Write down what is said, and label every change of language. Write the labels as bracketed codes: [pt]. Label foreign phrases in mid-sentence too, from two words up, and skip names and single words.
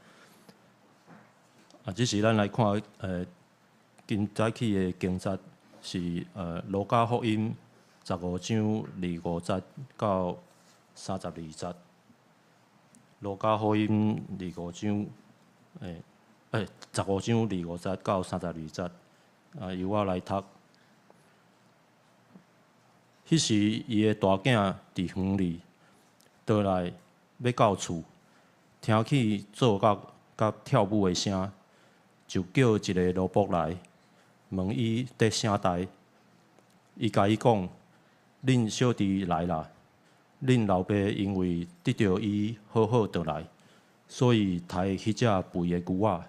[nan] 这是咱来看今早起的经节是路加福音15章25节到32节。路加福音15章15章25节到32节，由我来读。迄时，伊的大囝伫园里倒来要到厝，听起做乐甲跳舞的声，就叫一个奴仆来，问伊伫啥代。伊甲伊讲：恁小弟来啦，恁老爸因为得到伊好好倒来，所以杀迄只肥的牛仔。